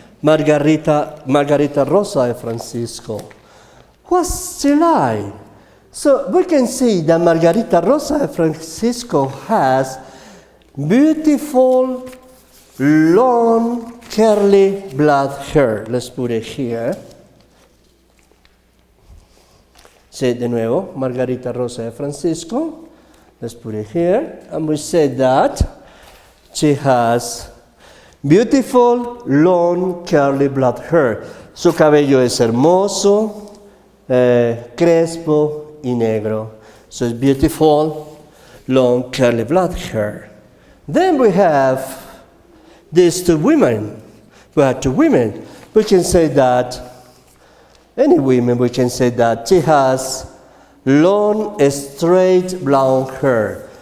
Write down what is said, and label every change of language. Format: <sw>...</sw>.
<en>Margarita Rosa de Francisco. What's she like? So we can see that Margarita Rosa de Francisco has beautiful, long, curly black hair. Let's put it here. Say</en> <es>de nuevo,</es> <en>Margarita Rosa de Francisco. Let's put it here. And we said that she has beautiful, long, curly black hair.</en> <es>Su cabello es hermoso, crespo y negro.</es> <en>So it's beautiful, long, curly black hair. Then we have these two women. We have two women. We can say that, any women, we can say that she has long, straight, brown hair.</en>